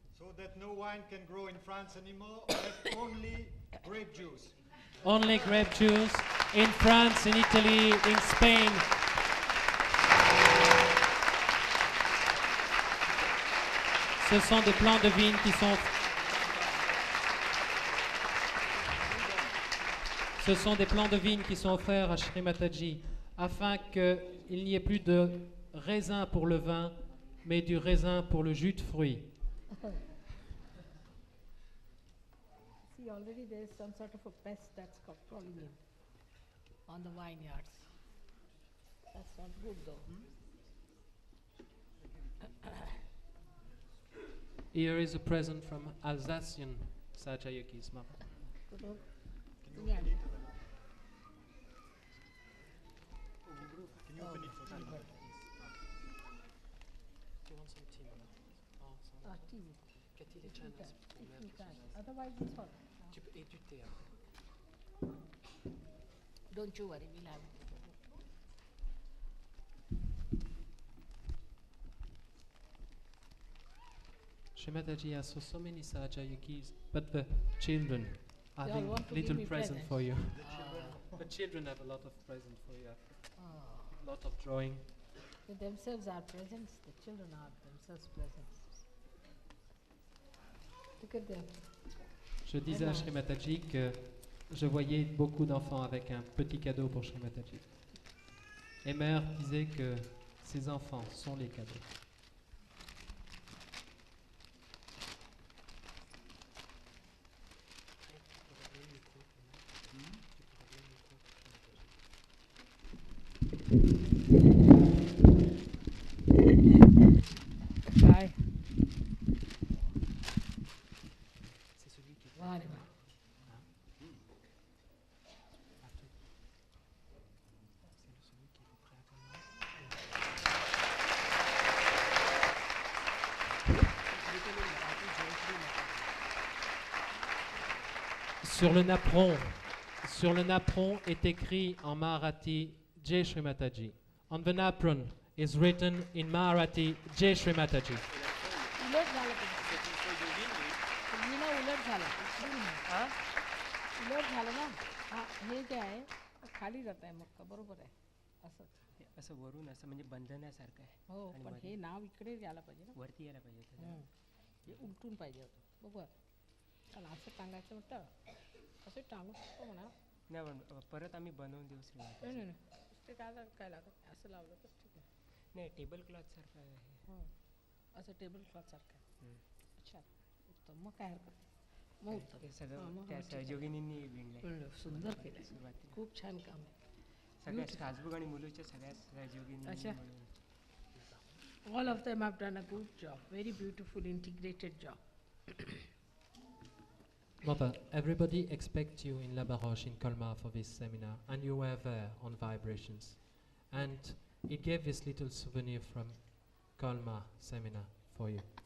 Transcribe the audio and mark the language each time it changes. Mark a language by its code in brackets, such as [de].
[en] So that no wine can grow in France anymore, but only grape juice. Only grape juice in France, in Italy, in Spain. [fr] Ce sont des plants de vigne qui sont. Ce sont des plants de vigne qui sont offerts à Shri Mataji afin qu'il n'y ait plus de raisin pour le vin, mais du raisin pour le jus de fruits. [en] See, already there is some sort of a pest that's crawling in on the vineyards. That's not good though. Here is a present from Alsatian Sahajayogi's mother. Yeah. Can you open it for me? Do you want some tea? Tea. Get tea If you can. Otherwise it's all. [fr] Et du thé. [en] Don't you worry, we'll have it. Shri Mataji has so many Sahajayogis, but the children are They all the want to little give me present for you. The children have a lot of present for you. A lot of drawing. They themselves are presents, the children are themselves presents. Look at them. [fr] Je disais à Shri Mataji que je voyais beaucoup d'enfants avec un petit cadeau pour Shri Mataji. Et Mère disait que ces enfants sont les cadeaux. [en] Bye. [fr] C'est celui qui Voilà. Sur le napperon est écrit en Marathi Jai Shri Mataji. [en] On the napperon is written in Marathi Jai Shri Mataji. [mr] उलट झालं मीना उलट झालं उलट झालं ना हा हे जे आहे खाली जात आहे मग बरोबर आहे असं असं वरून असं म्हणजे बंधण्यासारखं आहे. हो आणि पण मध्ये हे नाव इकडे यायला पाहिजे ना वरती यायला पाहिजे होतं. हे उलटून पाहिजे होतं बरोबर कारण असं टांगायचं म्हटलं असं टांगू शकतो म्हणा नाही पण परत आम्ही बनवून देऊ श्रीमंत. नाही नाही ते काय लागत असं लावलं तर ठीक आहे नाही टेबल क्लॉथ सारखं आहे. हो असं टेबल क्लॉथ सारखं आहे अच्छा उत्तम मग काय हरकत मग उत्तम ते सगळं हां, मग त्या ठीक आहे. सहयोगिनींनी विणलंय. कळलं, सुंदर केलं सुरुवातीला खूप छान काम आहे सगळ्या स्ट्रासबर्ग आणि मुलूच्या सगळ्या सहयोगिनींनी अच्छा. म्हणून [en] All of them have done a good job, very beautiful integrated job. Mother, everybody expects you in La Baroche in Colmar for this seminar, and you were there on vibrations. And it gave this little souvenir from Colmar seminar for you.